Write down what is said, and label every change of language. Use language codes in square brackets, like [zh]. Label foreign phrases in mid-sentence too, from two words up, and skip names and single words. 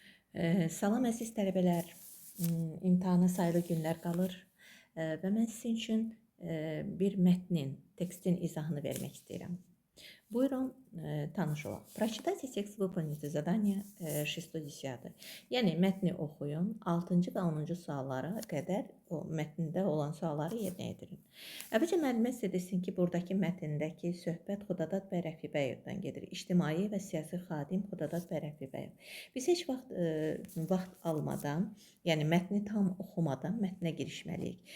[az] Salam əziz tələbələr, imtahana sayılı günlər qalır və mən sizin üçün bir mətnin, tekstin izahını vermək istəyirəm. Buyurun, tanış olaq. [ru] Прочитайте текст, выполните задание 6-10. [az] Yəni, mətni oxuyun, 6-cı və 10-cu suallara qədər o mətndə olan sualları yerinə yetirin. Əvvəlcə müəllimə sizə desin ki, buradakı mətndəki söhbət Xudadad bəy Rəfibəyevdən gedir. İctimai və siyasi xadim Xudadad bəy Rəfibəyev. Biz heç vaxt almadan, yəni mətni tam oxumadan mətnə girişməliyik.